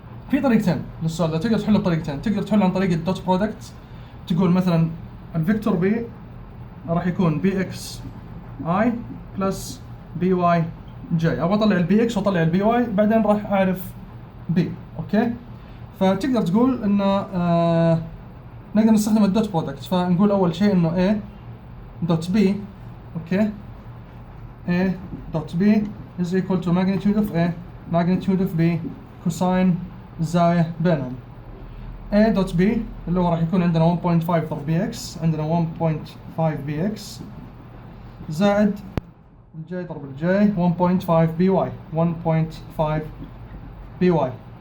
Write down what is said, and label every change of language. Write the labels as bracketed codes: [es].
[ar] في طريقتين للسؤال ده، تقدر تحله بطريقتين. تقدر تحله عن طريق الدوت برودكت، تقول مثلا الفيكتور B راح يكون BX I بلس BY J. ابغى اطلع البي اكس واطلع البي واي، بعدين راح اعرف بي. اوكي. فتقدر تقول انه نقدر نستخدم الدوت برودكت. فنقول اول شيء انه A دوت B. اوكي. [en] A dot B is equal to magnitude of A magnitude of B [ar] كوساين الزاوية بينهم. A دوت B اللي هو راح يكون عندنا 1.5 ضرب BX، عندنا 1.5 BX زائد الجي ضرب الجي 1.5 BY 1.5 BY.